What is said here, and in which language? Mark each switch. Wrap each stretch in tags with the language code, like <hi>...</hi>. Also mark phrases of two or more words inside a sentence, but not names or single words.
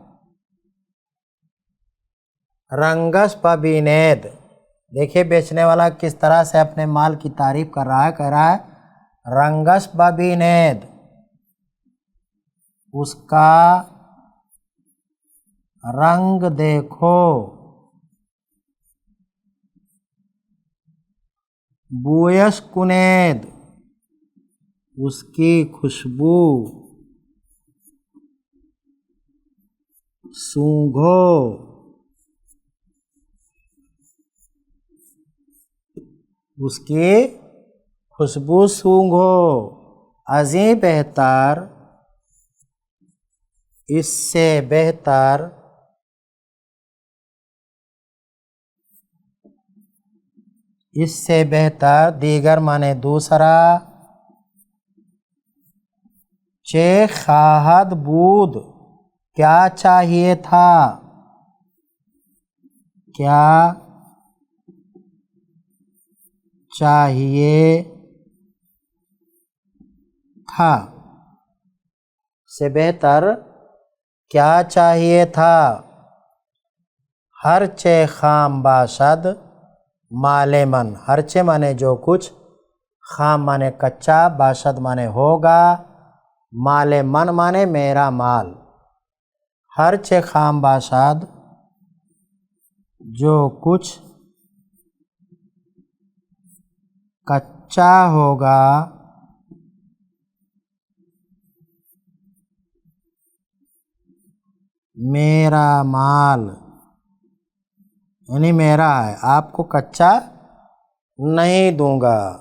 <fa>رنگس پبینید،</fa> <ur>دیکھیے بیچنے والا کس طرح سے اپنے مال کی تعریف کر رہا ہے۔ کہہ رہا ہے</ur> <fa>رنگس پبینید،</fa> <ur>اس کا رنگ دیکھو۔</ur> <fa>بویش کنید،</fa> <ur>اس کی خوشبو سونگھو، اس کی خوشبو سونگھو۔</ur> <fa>ازیں بہتر،</fa> <ur>اس سے بہتر، اس سے بہتر، دیگر مانے دوسرا،</ur> <fa>چه خواهد بود،</fa> <ur>کیا چاہیے تھا، کیا چاہیے تھا، سے بہتر کیا چاہیے تھا۔</ur> <fa>ہرچه خام باشد مال من،</fa> <ur>ہرچه مانے جو کچھ، خام مانے کچا، باشد مانے ہوگا،</ur> <fa>مال من</fa> <ur>مانے میرا مال۔</ur> <fa>ہرچه خام باشد</fa> <ur>جو کچھ کچا ہوگا، میرا مال یعنی میرا ہے، آپ کو کچا نہیں دوں گا۔</ur>